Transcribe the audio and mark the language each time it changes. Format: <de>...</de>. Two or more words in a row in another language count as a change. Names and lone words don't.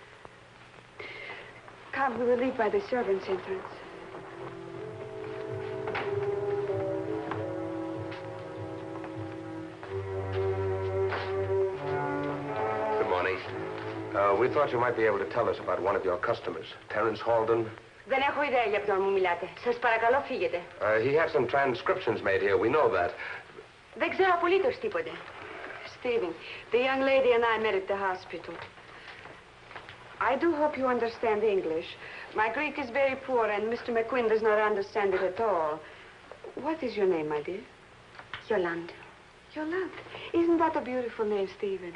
<en>Come, we will leave by the servants' entrance. Good morning. We thought you might be able to tell us about one of your customers, Terence Holden.</en> <el>Δεν έχω ιδέα για ποιον μου μιλάτε. Σας παρακαλώ φύγετε.</el> <en>He had some transcriptions made here. We know that.</en> <el>Δεν ξέρω απολύτως τίποτε.</el> <en>Stephen, the young lady and I met at the hospital. I do hope you understand English. My Greek is very poor, and Mr. McQuinn does not understand it at all. What is your name, my dear? Yolande. Yolande. Isn't that a beautiful name, Stephen?</en>